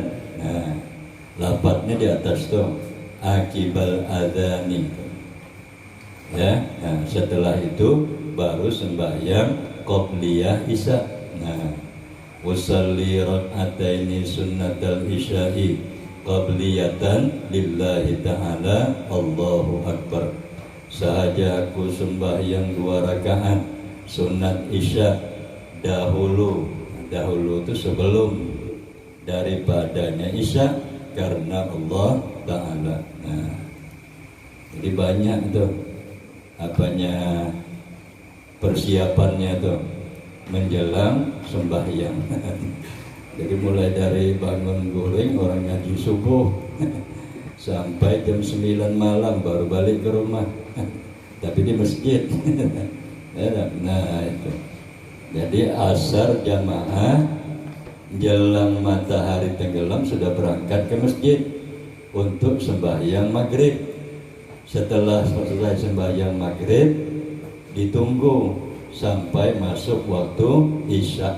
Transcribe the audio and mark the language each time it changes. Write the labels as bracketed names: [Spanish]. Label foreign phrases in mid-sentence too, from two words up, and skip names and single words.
[Banjar] Nah, lafadznya di atas tuh, akibal adzani. Ya, nah setelah itu baru sembahyang qobliyah Isya. [Arabic] Nah, أصلي ركعتين سنة العشاء قبلية لله تعالى. الله أكبر. [Banjar] Sahaja aku sembahyang 2 rakaat sunat Isya dahulu itu sebelum daripadanya Isya karena Allah Ta'ala. Nah, jadi banyak tuh apanya persiapannya tuh menjelang sembahyang. Jadi mulai dari bangun guling orang ngaji subuh sampai jam 9 malam baru balik ke rumah. Tapi di masjid. Nah itu. Jadi asar jamaah jelang matahari tenggelam sudah berangkat ke masjid untuk sembahyang maghrib. Setelah selesai sembahyang maghrib ditunggu sampai masuk waktu Isya.